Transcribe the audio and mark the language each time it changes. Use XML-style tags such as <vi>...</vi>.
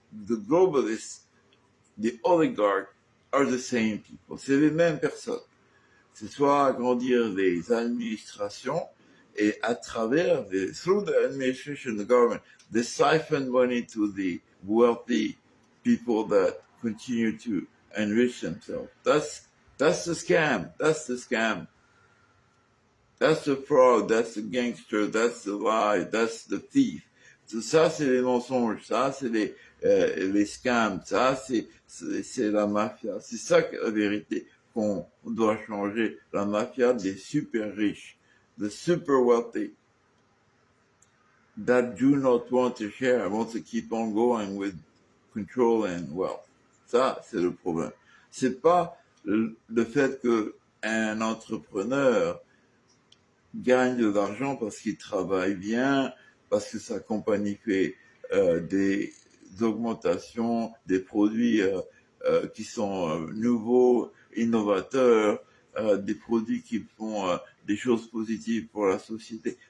<en>The globalists, the oligarchs are the same people.</en> <fr>C'est les mêmes personnes. C'est soit agrandir les administrations et à travers</fr> <en>through the administration, the government, they siphon money to the wealthy people that continue to enrich themselves. That's the scam. That's the scam. That's the fraud. That's the gangster. That's the lie. That's the thief.</en> <fr>Tout ça, c'est les mensonges. Ça, c'est les scams. Ça, c'est la mafia. C'est ça que la vérité qu'on doit changer. La mafia des super riches,</fr> <en>the super wealthy, that do not want to share, want to keep on going with control and wealth.</en> <fr>Ça, c'est le problème. C'est pas le fait que un entrepreneur gagne de l'argent parce qu'il travaille bien, parce que sa compagnie fait des augmentations, des produits qui sont nouveaux, innovateurs, des produits qui font des choses positives pour la société.</fr>